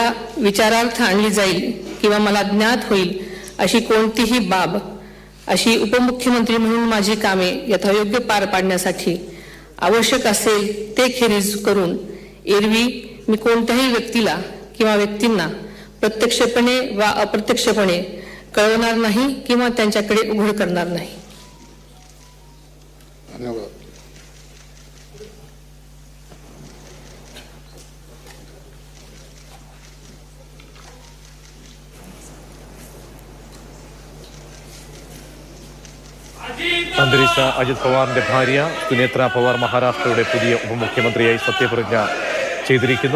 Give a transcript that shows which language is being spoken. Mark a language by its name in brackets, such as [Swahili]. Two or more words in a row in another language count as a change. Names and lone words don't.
[Marathi] विचारार्थ आणली जाईल किंवा मला ज्ञात होईल अशी कोणतीही बाब अशी उपमुख्यमंत्री म्हणून माझी कामे यथायोग्य पार पाडण्यासाठी आवश्यक असेल ते खेरीज करून एरवी मी कोणत्याही व्यक्तीला किंवा व्यक्तींना प्रत्यक्षपणे वा अप्रत्यक्षपणे कळवणार नाही किंवा त्यांच्याकडे उघड करणार नाही. धन्यवाद. [Malayalam] അന്തരിച്ച അജിത് പവാറിന്റെ ഭാര്യ സുനേത്ര പവാർ മഹാരാഷ്ട്രയുടെ പുതിയ ഉപമുഖ്യമന്ത്രിയായി സത്യപ്രതിജ്ഞ ചെയ്തിരിക്കുന്നു.